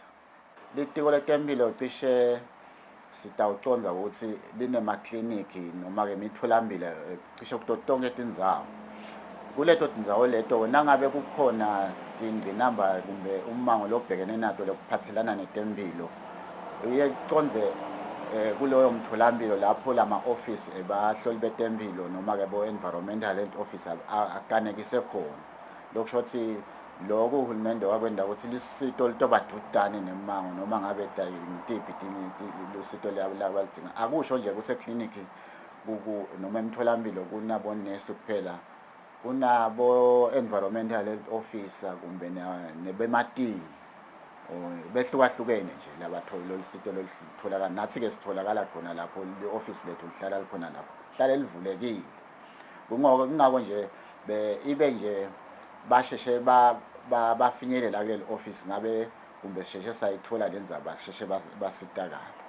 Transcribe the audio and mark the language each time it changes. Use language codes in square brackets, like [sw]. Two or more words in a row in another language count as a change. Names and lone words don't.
[ss] Litiko letempilo cishe sitawuconza ukuthi linemakliniki noma ke imitholambilo cishe kuto tonke tindzawo. Kuleto tindzawo leto nangabe kukhona tingqinamba kumbe umango lobhekene nato lokuphathelana netempilo uyeconze kuloyo mtholampilo lapho lama-office bahloli betempilo noma ke bo- [en] environmental health officer [ss] akanekise khona. Lokusho ukuthi lokho uhulumende wakwenda ukuthi lisito litobadudane nemango noma ngabe ngitiphi lusito labalidinga. Akusho nje kusekliniki noma emtholampilo kunabonesi kuphela kunabo [en] environmental health officer [ss] kumbe nebematini behlukahlukene nje labathola lolu sito lolitholakala nathi ke sitholakala khona lapho le-office lethu lihlala likhona lapho hlale livulekile kungako nje ibe nje basheshe bafinyelela kuleli office ngabe kumbe sheshe sayithola lenzaba sheshe basitakala.